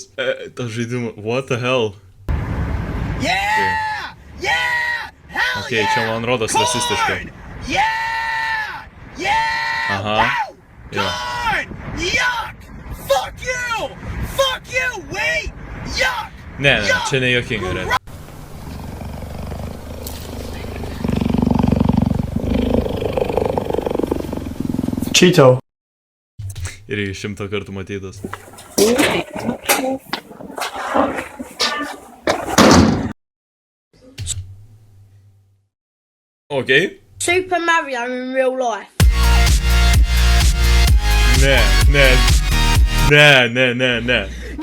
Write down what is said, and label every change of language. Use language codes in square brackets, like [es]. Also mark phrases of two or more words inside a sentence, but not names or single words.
[lt] Tas žaidimas, [en] what the hell? Yeah! Yeah! Hell [lt] Okay, čia man rodos rasistiškai. [en] Yeah! Yeah! [lt] Aha. Jo. [en] Corn! Yuck! Fuck you! Fuck you! Wait! Yuck! [lt] Ne, čia ne juokinga, re. Cheeto. Irgi 100 kartų matytas. [en] Okay. Super Mario in real life. [lt] Ne.